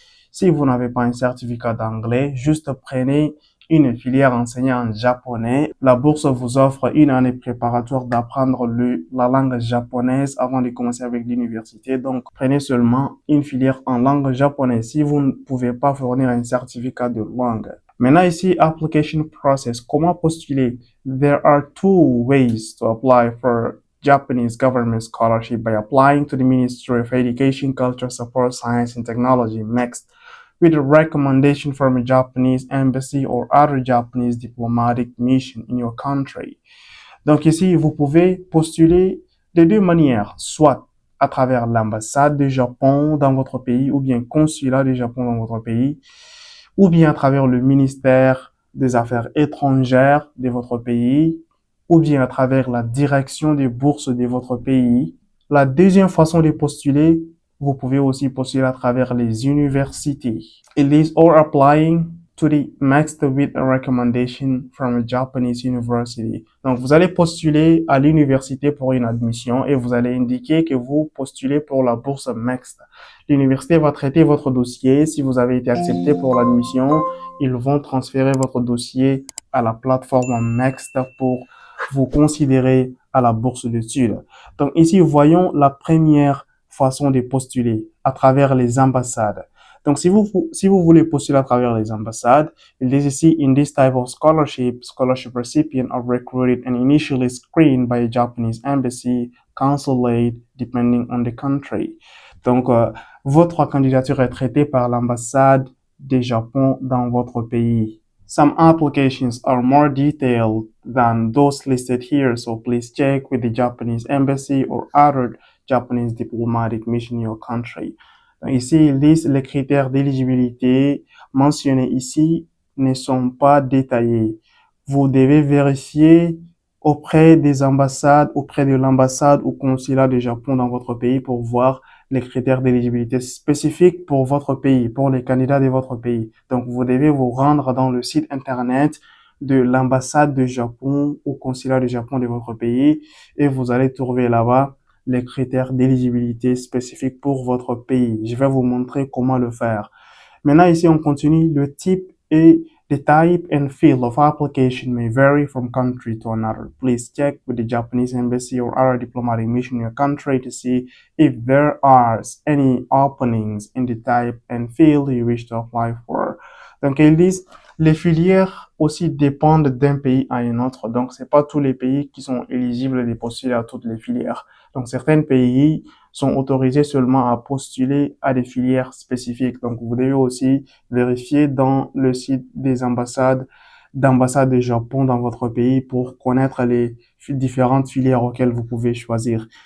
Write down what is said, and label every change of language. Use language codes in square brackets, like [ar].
[fr] Si vous n'avez pas un certificat d'anglais, juste prenez une filière enseignée en japonais. La bourse vous offre une année préparatoire d'apprendre la langue japonaise avant de commencer avec l'université. Donc, prenez seulement une filière en langue japonaise si vous ne pouvez pas fournir un certificat de langue. Maintenant ici, [en] application process. [fr] Comment postuler? [en] There are two ways to apply for Japanese government scholarship by applying to the Ministry of Education, Culture, Support, Science and Technology, MEXT, with a recommendation from a Japanese embassy or other Japanese diplomatic mission in your country. [fr] Donc ici, vous pouvez postuler de deux manières, soit à travers l'ambassade du Japon dans votre pays ou bien consulat du Japon dans votre pays, ou bien à travers le ministère des Affaires étrangères de votre pays, ou bien à travers la direction des bourses de votre pays. La deuxième façon de postuler, vous pouvez aussi postuler à travers les universités. [en] It is all applying to the next with a recommendation from a Japanese university. [fr] Donc, vous allez postuler à l'université pour une admission et vous allez indiquer que vous postulez pour la bourse MEXT. L'université va traiter votre dossier. Si vous avez été accepté pour l'admission, ils vont transférer votre dossier à la plateforme MEXT pour vous considérer à la bourse d'études. Donc, ici, voyons la première façon de postuler à travers les ambassades. Donc, si vous voulez postuler à travers les ambassades, il dit ici, [en] in this type of scholarship recipients are recruited and initially screened by a Japanese embassy, consulate, depending on the country. [fr] Donc, votre candidature est traitée par l'ambassade du Japon dans votre pays. [en] Some applications are more detailed than those listed here, so please check with the Japanese embassy or other Japanese diplomatic mission in your country. [fr] Ici, ils disent les critères d'éligibilité mentionnés ici ne sont pas détaillés. Vous devez vérifier auprès des ambassades, auprès de l'ambassade ou consulat du Japon dans votre pays pour voir les critères d'éligibilité spécifiques pour votre pays, pour les candidats de votre pays. Donc, vous devez vous rendre dans le site internet de l'ambassade du Japon ou consulat du Japon de votre pays et vous allez trouver là-bas les critères d'éligibilité spécifiques pour votre pays. Je vais vous montrer comment le faire. Maintenant, ici, on continue. Le type et [en] the type and field of application may vary from country to another. Please check with the Japanese embassy or other diplomatic mission in your country to see if there are any openings in the type and field you wish to apply for. [fr] Donc, ils disent, les filières aussi dépendent d'un pays à un autre. Donc, c'est pas tous les pays qui sont éligibles de postuler à toutes les filières. Donc, certains pays sont autorisés seulement à postuler à des filières spécifiques. Donc, vous devez aussi vérifier dans le site des ambassades du Japon dans votre pays pour connaître les différentes filières auxquelles vous pouvez choisir.